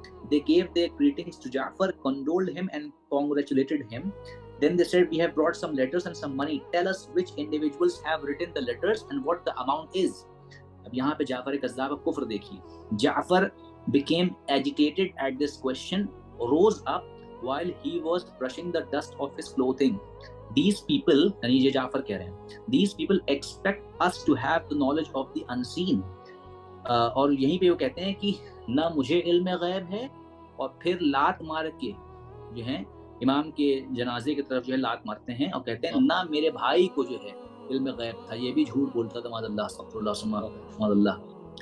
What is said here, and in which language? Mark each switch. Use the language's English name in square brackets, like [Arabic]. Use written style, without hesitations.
[English] They gave their greetings to Ja'far, condoled him and congratulated him. Then they said, "We have brought some letters and some money. Tell us which individuals have written the letters and what the amount is." [Urdu] اب یہاں پہ جعفر کذاب کا کفر دیکھیے. [English] Ja'far became agitated at this question, rose up while he was brushing the dust of his clothing. These people, [Urdu] یعنی یہ جعفر کہہ رہے ہیں, [English] these people expect us to have the knowledge of the unseen. [Urdu] اور یہیں پہ وہ کہتے ہیں کہ نہ مجھے علم غیب ہے، اور پھر لات مار کے جو ہے امام کے جنازے کی طرف جو ہے لات مارتے ہیں اور کہتے ہیں نہ میرے بھائی کو جو ہے علم غیب تھا، یہ بھی جھوٹ بولتا تھا، معاذ اللہ، استغفر اللہ معاذ اللہ.